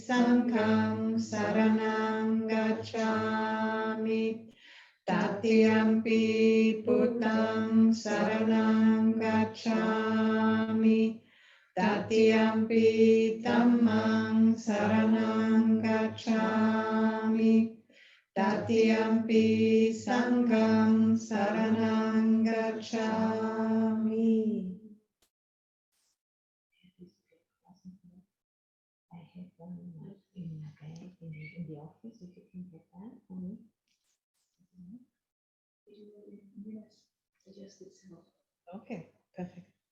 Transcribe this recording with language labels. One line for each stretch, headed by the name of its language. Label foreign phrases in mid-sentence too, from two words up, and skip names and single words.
Pali: Sanghang saranang gacchami, Tatiyampi Buddhang saranang gacchami, Tatiyampi Dhammang saranang gacchami, Tatiyampi Sanghang saranang gacchami.
English: I have one in my bag in the office, if you can get that for me. Okay, perfect.